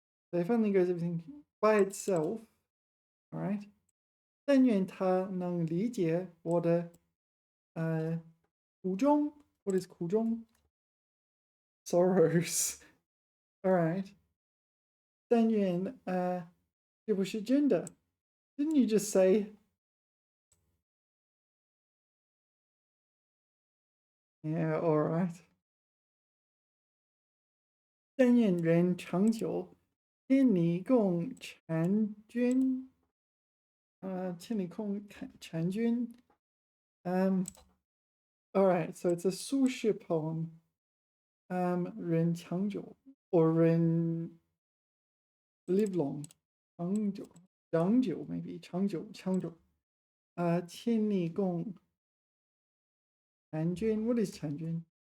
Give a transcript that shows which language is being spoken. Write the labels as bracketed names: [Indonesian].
[English] So if only goes everything by itself. All right. [Chinese] 但愿他能理解我的苦衷。 [English] What is 苦衷?Sorrows. All right. [Chinese] 但愿这不是真的。 [English] Didn't you just say? Yeah, all right. [Chinese] 但愿人长久，千里共婵娟。千里共婵娟。 [English] All right, so it's a 苏轼 poem. 人长久 or 人 live long. [Chinese] 长久 maybe 长久。千里共婵娟. [English] What is [Chinese] 婵娟?